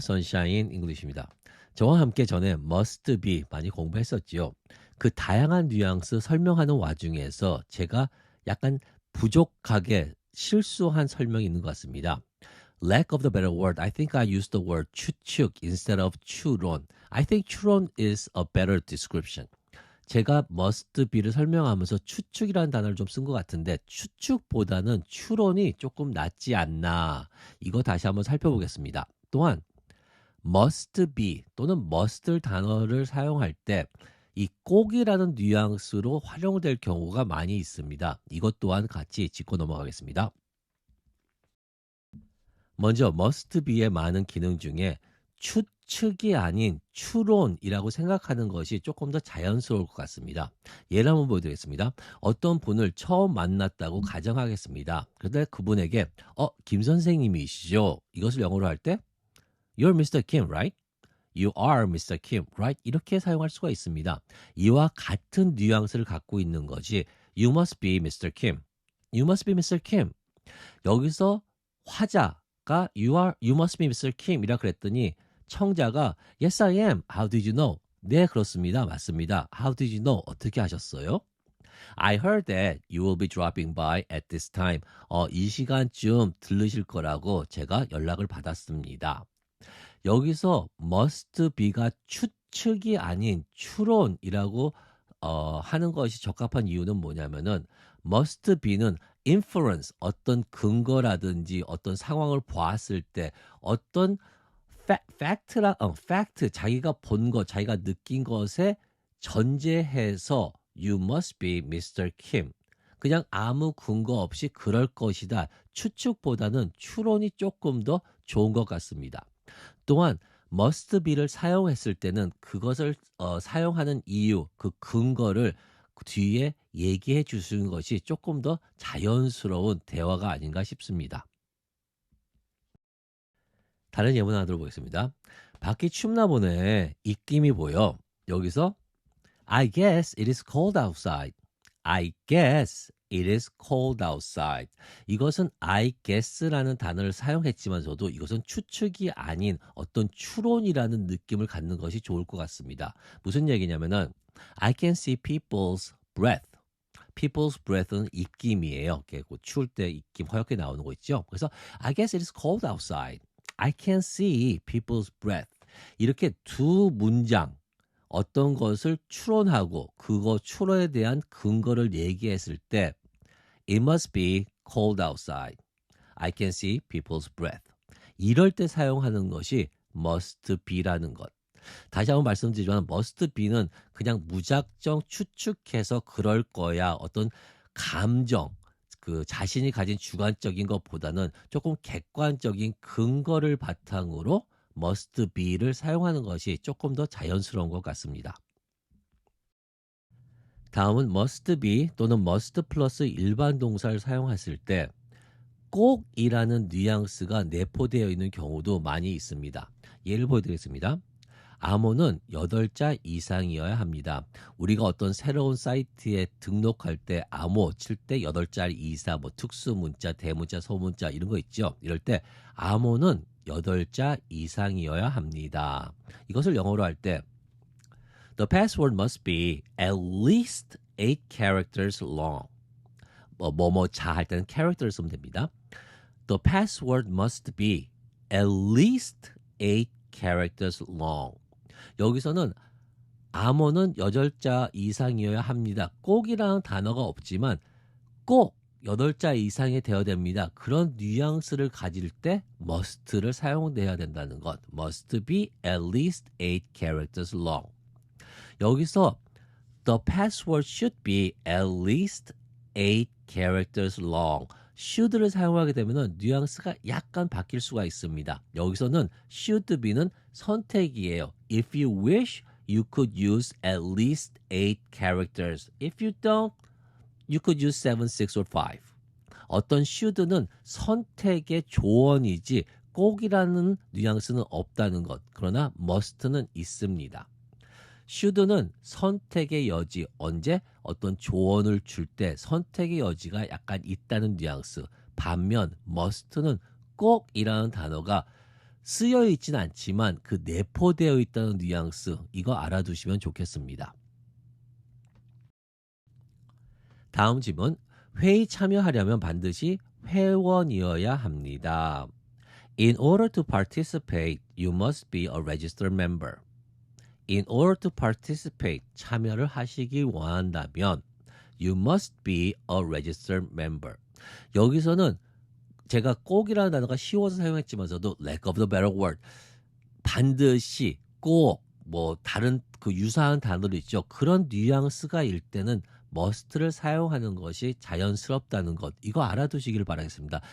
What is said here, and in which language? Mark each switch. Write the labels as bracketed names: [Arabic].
[Korean] 선샤인 잉글리시입니다. 저와 함께 전에 must be 많이 공부했었지요. 그 다양한 뉘앙스 설명하는 와중에서 제가 약간 부족하게 실수한 설명이 있는 것 같습니다. [English] Lack of the better word, I think I used the word 추측 instead of 추론. I think 추론 is a better description. [Korean] 제가 must be를 설명하면서 추측이라는 단어를 좀 쓴 것 같은데 추측보다는 추론이 조금 낫지 않나. 이거 다시 한번 살펴보겠습니다. 또한 must be 또는 must 단어를 사용할 때 이 꼭이라는 뉘앙스로 활용될 경우가 많이 있습니다. 이것 또한 같이 짚고 넘어가겠습니다. 먼저 must be의 많은 기능 중에 추측이 아닌 추론이라고 생각하는 것이 조금 더 자연스러울 것 같습니다. 예를 한번 보여드리겠습니다. 어떤 분을 처음 만났다고 가정하겠습니다. 그런데 그분에게 김 선생님이시죠? 이것을 영어로 할 때 [English] You're Mr. Kim, right? You are Mr. Kim, right? [Korean] 이렇게 사용할 수가 있습니다. 이와 같은 뉘앙스를 갖고 있는 것이 [English] You must be Mr. Kim. You must be Mr. Kim. [Korean] 여기서 화자가 [English] You must be Mr. [Korean] Kim이라 그랬더니 청자가 [English] Yes, I am. How did you know? [Korean] 네, 그렇습니다. 맞습니다. [English] How did you know? [Korean] 어떻게 하셨어요? [English] I heard that you will be dropping by at this time. [Korean] 이 시간쯤 들르실 거라고 제가 연락을 받았습니다. 여기서 must be가 추측이 아닌 추론이라고 하는 것이 적합한 이유는 뭐냐면은 must be는 inference 어떤 근거라든지 어떤 상황을 보았을 때 어떤 fact 자기가 본 것, 자기가 느낀 것에 전제해서 [English] you must be Mr. Kim. [Korean] 그냥 아무 근거 없이 그럴 것이다. 추측보다는 추론이 조금 더 좋은 것 같습니다. 또한 must be를 사용했을 때는 그것을 사용하는 이유, 그 근거를 그 뒤에 얘기해 주시는 것이 조금 더 자연스러운 대화가 아닌가 싶습니다. 다른 예문 하나 들어보겠습니다. 밖이 춥나 보네. 입김이 보여. 여기서 [English] I guess it is cold outside. I guess it is cold outside. [Korean] 이것은 I guess라는 단어를 사용했지만서도 이것은 추측이 아닌 어떤 추론이라는 느낌을 갖는 것이 좋을 것 같습니다. 무슨 얘기냐면은 [English] I can see people's breath. [Korean] people's breath는 입김이에요. 추울 때 입김 허옇게 나오는 거 있죠. 그래서 [English] I guess it is cold outside. I can see people's breath. [Korean] 이렇게 두 문장 어떤 것을 추론하고 그거 추론에 대한 근거를 얘기했을 때 [English] It must be cold outside. I can see people's breath. [Korean] 이럴 때 사용하는 것이 must be라는 것. 다시 한번 말씀드리지만 must be는 그냥 무작정 추측해서 그럴 거야. 어떤 감정, 그 자신이 가진 주관적인 것보다는 조금 객관적인 근거를 바탕으로 must be를 사용하는 것이 조금 더 자연스러운 것 같습니다. 다음은 must be 또는 must 플러스 일반 동사를 사용했을 때 꼭이라는 뉘앙스가 내포되어 있는 경우도 많이 있습니다. 예를 보여드리겠습니다. 암호는 8자 이상이어야 합니다. 우리가 어떤 새로운 사이트에 등록할 때 암호 칠 때 8자리 이상, 뭐 특수 문자, 대문자, 소문자 이런 거 있죠. 이럴 때 암호는 8자 이상이어야 합니다. 이것을 영어로 할 때 [English] The password must be at least 8 characters long. [Korean] 뭐뭐자 할 때는 character 쓰면 됩니다. [English] The password must be at least 8 characters long. [Korean] 여기서는 암호는 8자 이상이어야 합니다. 꼭이라는 단어가 없지만 꼭 8자 이상이 되어야 됩니다. 그런 뉘앙스를 가질 때 must를 사용해야 된다는 것. [English] must be at least 8 characters long. [Korean] 여기서 [English] the password should be at least 8 characters long. [Korean] should를 사용하게 되면 뉘앙스가 약간 바뀔 수가 있습니다. 여기서는 should be는 선택이에요. [English] If you wish, you could use at least 8 characters. If you don't, you could use 7, 6, or 5. [Korean] 어떤 should는 선택의 조언이지 꼭이라는 뉘앙스는 없다는 것. 그러나 must는 있습니다. should는 선택의 여지, 언제 어떤 조언을 줄 때 선택의 여지가 약간 있다는 뉘앙스. 반면 must는 꼭이라는 단어가 쓰여 있진 않지만 그 내포되어 있다는 뉘앙스 이거 알아두시면 좋겠습니다. 다음 질문. 회의 참여하려면 반드시 회원이어야 합니다. [English] In order to participate, you must be a registered member. In order to participate, [Korean] 참여를 하시기 원한다면 [English] you must be a registered member. [Korean] 여기서는 제가 꼭이라는 단어가 쉬워서 사용했지만서도 [English] lack of the better word, [Korean] 반드시, 꼭, 뭐 다른 그 유사한 단어도 있죠. 그런 뉘앙스가 일 때는 must를 사용하는 것이 자연스럽다는 것, 이거 알아두시길 바라겠습니다.